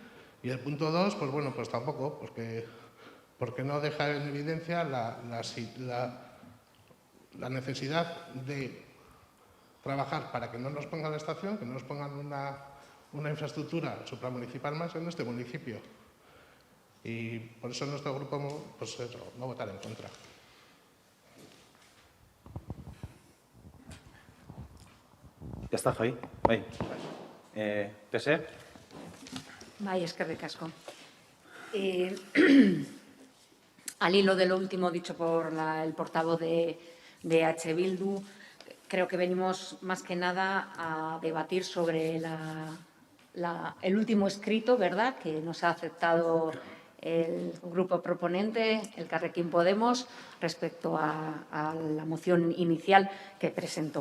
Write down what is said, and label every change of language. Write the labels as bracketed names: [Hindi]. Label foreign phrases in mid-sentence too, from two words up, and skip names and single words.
[Spanish] Y el punto 2, pues bueno, pues tampoco, porque no deja en evidencia la necesidad de trabajar para que no nos pongan la estación, que no nos pongan una infraestructura supramunicipal más en este municipio. Y por eso nuestro grupo pues eso, va a votar en contra. Ya está, [Basque] Javi. Bai. ¿PSE? Bai, eskerrik asko. [Spanish] Al hilo de lo último dicho por el portavoz de H. Bildu, creo que venimos más que nada a debatir sobre el último escrito, ¿verdad?, que nos ha aceptado el grupo proponente, el Elkarrekin Podemos, respecto a la moción inicial que presentó.